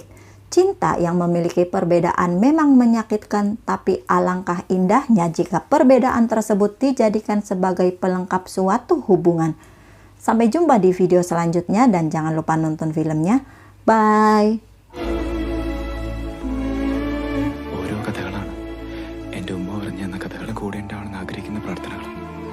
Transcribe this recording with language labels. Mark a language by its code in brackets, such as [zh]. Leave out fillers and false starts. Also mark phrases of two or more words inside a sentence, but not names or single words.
[id] Cinta yang memiliki perbedaan memang menyakitkan, tapi alangkah indahnya jika perbedaan tersebut dijadikan sebagai pelengkap suatu hubungan. Sampai jumpa di video selanjutnya dan jangan lupa nonton filmnya. Bye! [ml] ഓരോ കഥകളാണ് പറഞ്ഞു തന്ന കഥകളും കൂടെ ഉണ്ടാവണമെന്ന് ആഗ്രഹിക്കുന്ന പ്രാർത്ഥനകളും